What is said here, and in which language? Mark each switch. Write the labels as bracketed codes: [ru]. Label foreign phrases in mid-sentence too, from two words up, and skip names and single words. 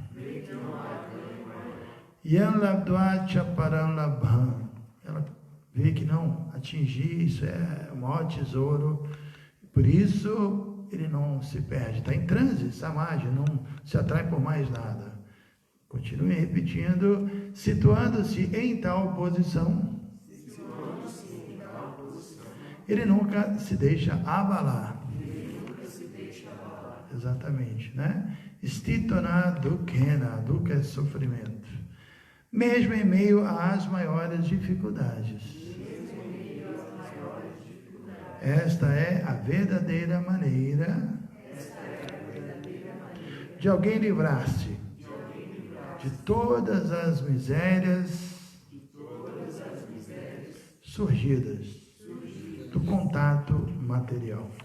[pt] Ela vê que não atingir isso é o maior tesouro, por isso ele não se perde, está em transe, samadhi, não se atrai por mais nada. Continue repetindo. Situando-se em tal posição, ele nunca se deixa abalar. Exatamente, né? [sa] स्तितोन दुक्केन, [pt] dukkha é sofrimento. Mesmo em meio às maiores dificuldades. Esta é a verdadeira maneira de alguém livrar-se de todas as misérias surgidas do contato material.